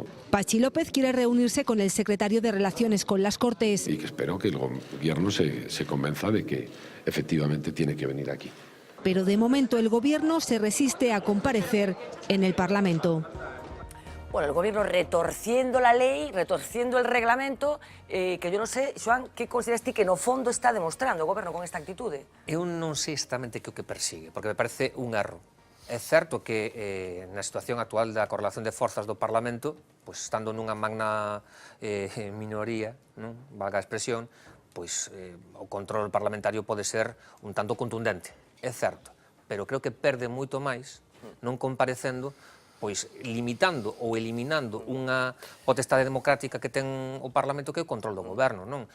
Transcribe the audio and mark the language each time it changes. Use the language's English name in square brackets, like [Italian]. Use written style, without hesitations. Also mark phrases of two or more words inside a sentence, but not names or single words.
[Spanish] Pachi López quiere reunirse con el secretario de Relaciones con las Cortes. Y que espero que el Gobierno se convenza de que efectivamente tiene que venir aquí. Pero de momento el Gobierno se resiste a comparecer en el Parlamento. Bueno, el Gobierno retorciendo la lei, retorciendo el reglamento, [Galician] que yo non sei, Xoán, que consideras ti que no fondo está demostrando o Goberno con esta actitude? Eu non sei exactamente que o que persigue, porque me parece un erro. É certo que na situación actual da correlación de forzas do Parlamento, pois estando nunha magna minoría, non? Valga a expresión, pois o control parlamentario pode ser un tanto contundente, é certo, pero creo que perde moito máis non comparecendo, pois limitando ou eliminando unha potestade democrática que ten o Parlamento, que é o control do Goberno, non?